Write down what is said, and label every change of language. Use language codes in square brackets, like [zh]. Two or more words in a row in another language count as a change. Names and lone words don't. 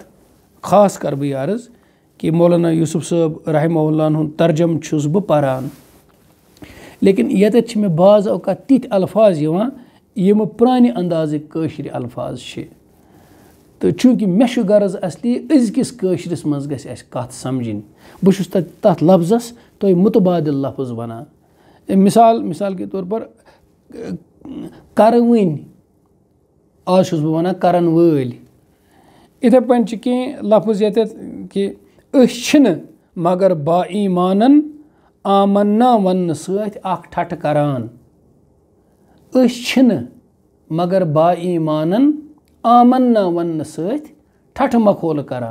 [ks] خاص کرٕ بہٕ یہِ عرض کہِ مولانا یوٗسف صٲب [ar] رحمہ اللہ [ks] ہُنٛد ترجم چھُس بہٕ پران, لیکن ییٚتٮ۪تھ چھِ مےٚ بعض اوقات تِتھۍ الفاظ یِوان یِم پرانہِ اندازٕکۍ کٲشِرۍ الفاظ چھِ. تہٕ چوٗنٛکہِ مےٚ چھُ غرض اصلی أزکِس کٲشرِس منٛز گژھِ اَسہِ کَتھ سمجھِنۍ. بہٕ چھُس تَتھ لفظس تۄہہِ مُتبادِل لفظ وَنان. [ur] مِثال کے طور پر [ks] کَرٕوٕنۍ آز چھُس بہٕ وَنان کَرَن وٲلۍ. یِتھَے پٲٹھۍ چھِ کینٛہہ لفظ ییٚتٮ۪تھ کہِ أسۍ چھِنہٕ مگر با ایٖمانن آمنا وَننہٕ سۭتۍ اکھ ٹھٹھٕ کران. أسۍ چھِنہٕ مگر با ایٖمانن آمنا وَننہٕ سۭتۍ ٹھٹھٕ مخولہٕ کران.